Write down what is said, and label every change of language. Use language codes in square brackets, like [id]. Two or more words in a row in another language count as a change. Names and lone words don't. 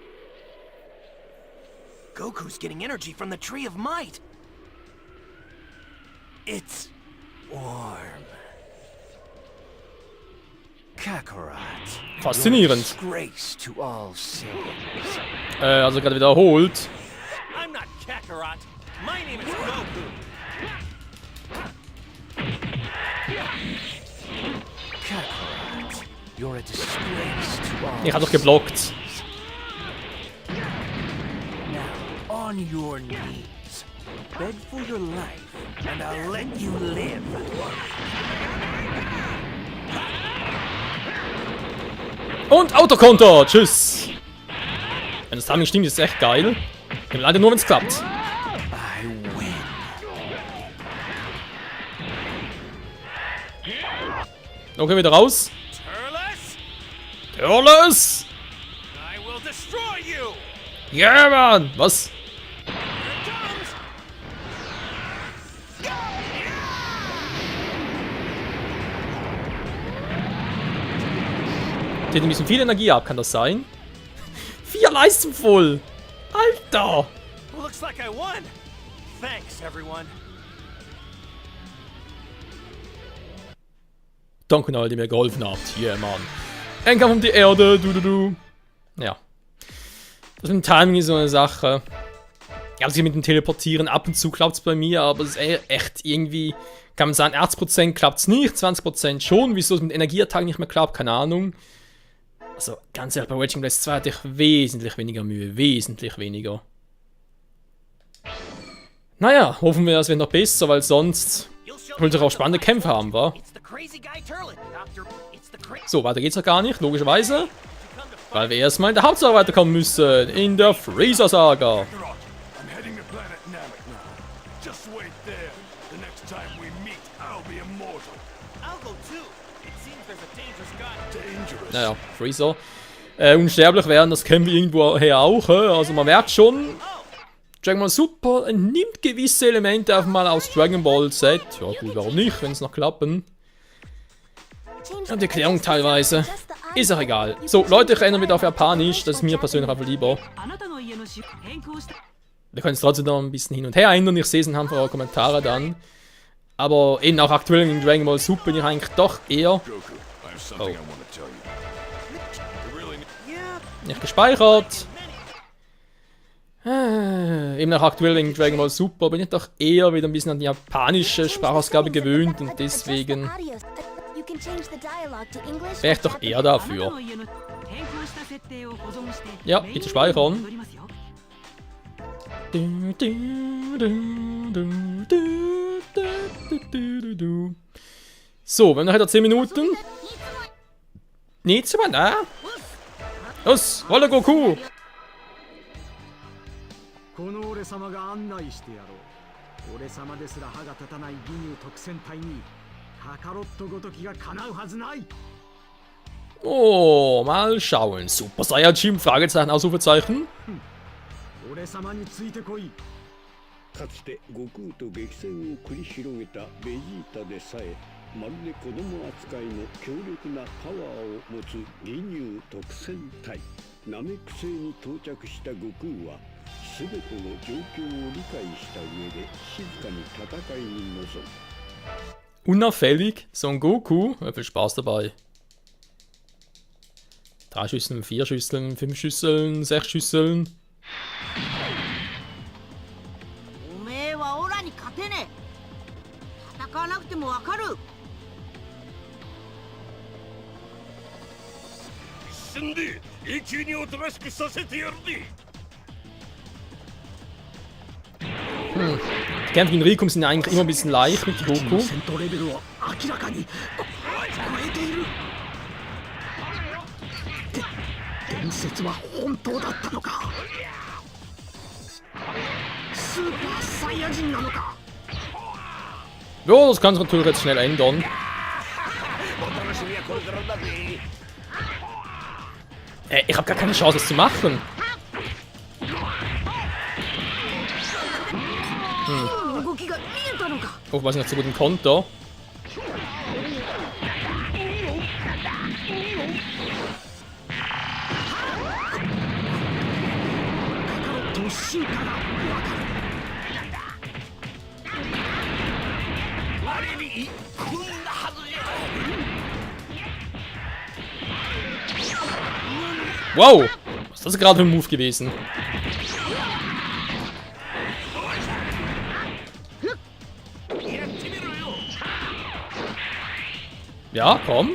[en] Goku's getting energy from the Tree of Might. It's warm. Kakarot. [de] Faszinierend. [en] Disgrace to all Saiyans. [de] Also gerade wiederholt. [en] I'm not Kakarot. My name is Goku. Kakarot, you're a disgrace to all. [de] Ich hab doch geblockt. [en] Now, on your knees, beg for your life, and I'll let you live. [de] Und Autokonter. Tschüss. Wenn das Timing stimmt, ist es echt geil. Leider nur, wenn es klappt. [en] I win. [de] Okay, wieder raus. [en] Turles, Turles! I will destroy you. [de] Ja, Mann! Was? [en] Here it comes. [de] Die hat ein bisschen viel Energie ab, kann das sein? 4 Leisten voll! Alter! [en] Looks like I won. Thanks, everyone. [de] Danke an alle, die mir geholfen habt. Yeah, Mann. Endkampf um die Erde. Du. Ja. Das mit dem Timing ist so eine Sache. Ja, also mit dem Teleportieren ab und zu klappt es bei mir, aber es ist echt irgendwie, kann man sagen, 80% klappt es nicht, 20% schon. Wieso es mit Energieattacken nicht mehr klappt, keine Ahnung. Also, ganz ehrlich, bei Wedge Blast 2 hatte ich wesentlich weniger Mühe. Wesentlich weniger. Naja, hoffen wir, es wird noch besser, weil sonst wollte ich auch spannende Kämpfe haben, wa? [en] It's the crazy guy Turlet, Doctor. It's the crazy. [de] So, weiter geht's noch gar nicht, logischerweise. Weil wir erstmal in der Hauptsache weiterkommen müssen. In der Freezer-Saga. [en] Kakarot, I'm heading to planet Namek now. Just wait there. The next time we meet, I'll be immortal. I'll go too. It seems there's a dangerous guy. Dangerous. [de] Naja, Freezer. Unsterblich werden, das kennen wir irgendwoher auch. Also man merkt schon, Dragon Ball Super nimmt gewisse Elemente einfach mal aus Dragon Ball Z. Ja gut, warum nicht, wenn es noch klappen. Und die Erklärung teilweise. Ist auch egal. So, Leute, ich erinnere wieder auf Japanisch. Das ist mir persönlich einfach lieber. Wir können es trotzdem noch ein bisschen hin und her ändern. Ich sehe es anhand von euren Kommentaren dann. Aber eben auch aktuell in Dragon Ball Super bin ich eigentlich doch eher... [en] Goku, I have something I want to tell you. You really need... [de] Nicht gespeichert. Eben auch aktuell in Dragon Ball Super bin ich doch eher wieder ein bisschen an die japanische Sprachausgabe gewöhnt und deswegen wäre ich doch eher dafür. Ja, bitte speichern. So, wir haben noch etwa 10 Minuten. Nichts, aber na. Los, Wolle Goku! [ja] この俺様が案内してやろう。俺様ですら歯が立たない義乳特戦隊に [de] Oh, mal schauen. Super Saiyajin? Fragezeichen, Ausrufezeichen. [ja] かつて悟空と激戦を繰り広げたベジータでさえまるで子供扱いの強力なパワーを持つ義乳特戦隊ナメック星に到着した悟空は全ての状況を理解した上で静かに戦いに臨む。 [de] Unauffällig, Son Goku. Ja, viel Spaß dabei. 3 Schüsseln, 4 Schüsseln, 5 Schüsseln, 6 Schüsseln. [ja] おめえはオラに勝てねえ。戦わなくてもわかる。一瞬で永久におとなしくさせてやるぜ。 [de] Die Kämpfe gegen Rikum sind eigentlich immer ein bisschen leicht mit Goku. [ja] 戦闘レベルを明らかに超えている。伝説は本当だったのか。スーパーサイヤ人なのか。 [de] Ja, das kann sich natürlich jetzt schnell ändern. [ja] お楽しみはこれからだぜ。 [de] Ich habe gar keine Chance, das zu machen. [ja] 動きが見えたのか。 [de] Oh, ich weiß nicht so gut im Konter. [ja] と進化がわかる。我にこんなはずじゃ。 [de] Wow! Was ist das gerade für ein Move gewesen? Ja, komm.